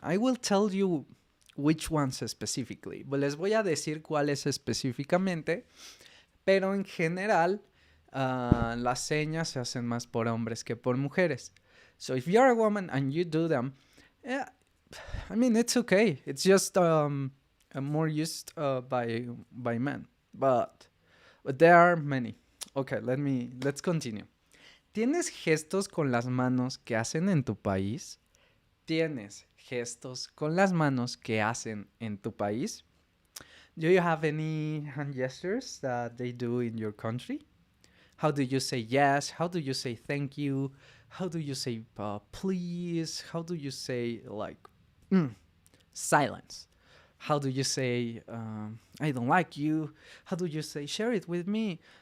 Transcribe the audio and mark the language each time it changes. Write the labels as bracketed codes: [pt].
[en] I will tell you which ones specifically. [es] Les voy a decir cuáles específicamente, pero en general las señas se hacen más por hombres que por mujeres. [en] So if you're a woman and you do them, yeah, I mean, it's okay. It's just more used by men. But there are many. Okay, let's continue. [es] ¿Tienes gestos con las manos que hacen en tu país? ¿Tienes gestos con las manos que hacen en tu país? [en] Do you have any hand gestures that they do in your country? How do you say yes? How do you say thank you? How do you say please? How do you say like silence? How do you say I don't like you? How do you say share it with me?